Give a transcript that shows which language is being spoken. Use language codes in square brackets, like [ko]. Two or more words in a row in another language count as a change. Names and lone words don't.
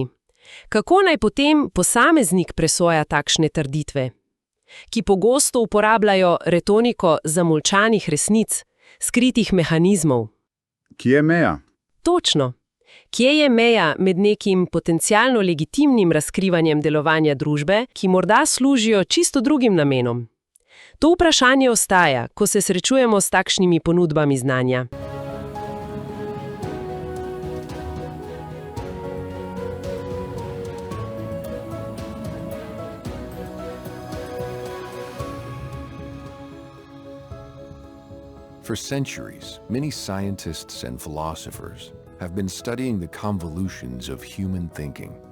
[sl] Kako naj potem posameznik presoja takšne trditve, ki pogosto uporabljajo retoriko zamolčanih resnic, skritih mehanizmov? Kje je meja? Točno. Kje je meja med nekim potencialno legitimnim razkrivanjem delovanja družbe, ki morda služijo čisto drugim namenom? To vprašanje ostaja, ko se srečujemo s takšnimi ponudbami znanja. [en] For centuries, many scientists and philosophers have been studying the convolutions of human thinking.